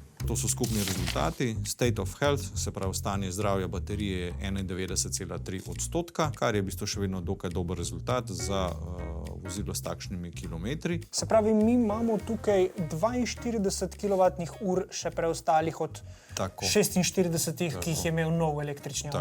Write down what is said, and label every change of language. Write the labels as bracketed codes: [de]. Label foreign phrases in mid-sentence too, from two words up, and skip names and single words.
[sl] to so skupni rezultati. [en] State of health, [sl] se pravi stanje zdravja baterije, je 91,3%, kar je v bistvu še vedno dokaj dober rezultat za vozilo s takšnimi kilometri. Se pravi, mi imamo tukaj 42 kWh še preostalih od Tako. 46, ki jih je imel nov električni avto.